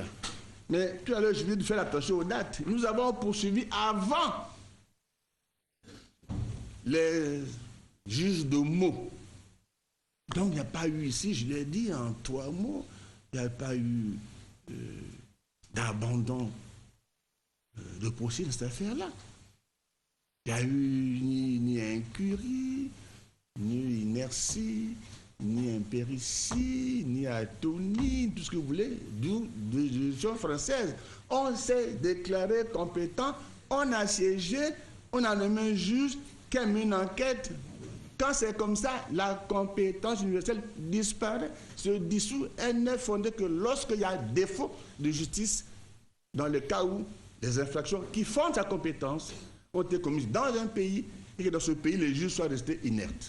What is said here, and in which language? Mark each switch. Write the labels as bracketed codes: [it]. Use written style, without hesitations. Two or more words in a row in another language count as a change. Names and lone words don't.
[fr] Mais tout à l'heure, je viens de faire attention aux dates. Nous avons poursuivi avant les juges de mots. Donc, il n'y a pas eu ici, je l'ai dit en 3 mots, il n'y a pas eu d'abandon de procès dans cette affaire-là. Il n'y a eu ni incurie, ni inertie, ni impéritie, ni atonie, tout ce que vous voulez, de juridiction française. On s'est déclaré compétent, on a siégé, on a nommé un juge qui a mis une enquête. Quand c'est comme ça, la compétence universelle disparaît, se dissout. Elle n'est fondée que lorsqu'il y a défaut de justice, dans le cas où les infractions qui fondent sa compétence ont été commises dans un pays et que dans ce pays, les juges soient restés inertes.